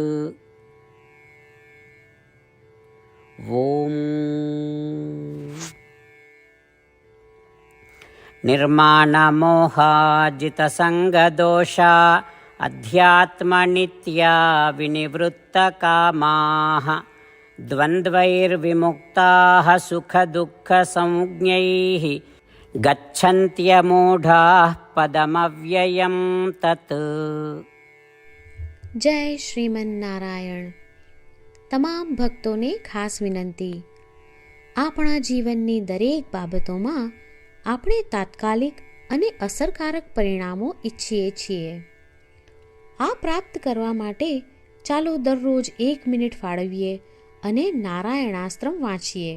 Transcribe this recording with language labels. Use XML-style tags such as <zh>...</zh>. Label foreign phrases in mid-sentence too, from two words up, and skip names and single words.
<sa>ॐ निर्माणमोहाजितसङ्गदोषा अध्यात्मनित्या विनिवृत्तकामाः द्वन्द्वैर्विमुक्ताः सुखदुःखसंज्ञैः गच्छन्त्यमूढाः पदमव्ययं तत्.</sa> <gu>જય શ્રીમન્નારાયણ. તમામ ભક્તોને ખાસ વિનંતી: આપણા જીવનની દરેક બાબતોમાં આપણે તાત્કાલિક અને અસરકારક પરિણામો ઈચ્છીએ છીએ. આ પ્રાપ્ત કરવા માટે ચાલો દરરોજ 1 મિનિટ ફાળવીએ અને નારાયણાસ્ત્રમ વાંચીએ.</gu>